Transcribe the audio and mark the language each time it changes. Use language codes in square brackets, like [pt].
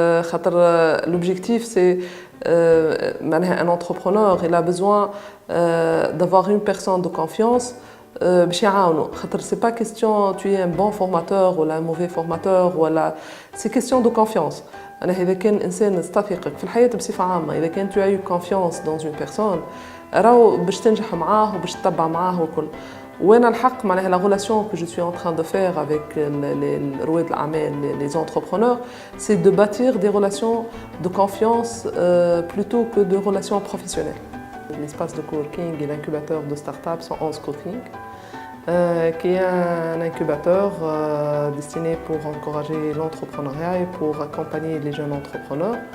[fr] خاطر l'objectif c'est un entrepreneur il a besoin d'avoir une personne de confiance [ar] باش يعاونو. [fr] خاطر c'est pas question tu es un bon formateur ou un mauvais formateur ولا c'est question de confiance. [ar] أنا إذا كان إنسان استثقك في الحياة بصفة عامة إذا كان [fr] tu as eu confiance dans une personne [ar] راهو باش تنجح معاه وباش تتبع معاه وكل. وانا الحق معناها [fr] la relation que je suis en train de faire avec les [ar] رواد الأعمال [fr] les entrepreneurs c'est de bâtir des relations de confiance plutôt que de relations professionnelles. L'espace de coworking et l'incubateur de start-up sont 11 Coworking qui est un incubateur destiné pour encourager l'entrepreneuriat et pour accompagner les jeunes entrepreneurs.